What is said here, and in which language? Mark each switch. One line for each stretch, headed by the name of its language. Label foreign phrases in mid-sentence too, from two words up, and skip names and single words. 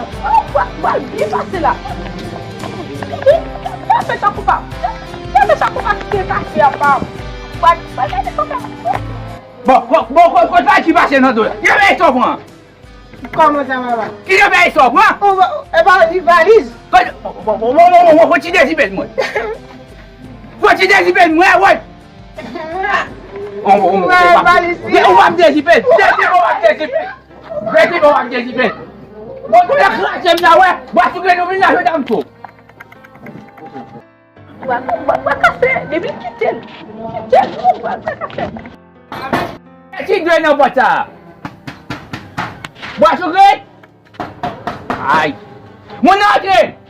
Haitian Creole: Oh, wè, wè, byen pase la. Wè, fè sa pou pa. Wè, fè sa pou pa ki kafe a pa. Wè, wè, fè sa pou pa. Bon, bon, bon, bon, bon, sa ki pase nan do la. Ye, men, sa pran. Kòman sa, mama? Ki yo fè iso, mwen? O, o, e ba, li valiz. Kò, o, o, o, o, o, o, o, o, o, ti dezibèl mwen. O, ti dezibèl mwen, wè. O, o, o, o, Mwen, o, valiz. o, o, o, dezibèl. Dezibèl, o, dezibèl. Dezibèl, o, dezibèl. O, tou lè krasè m la, wè. Wè, tou lè nou vin la, wè, dam tou. Bwa, bwa, bwa kafe, depi kite l. Kite l, bwa, bwa kafe. E ti dwe nan bwat sa? Bwa sukri? Ay. Moun nan antre?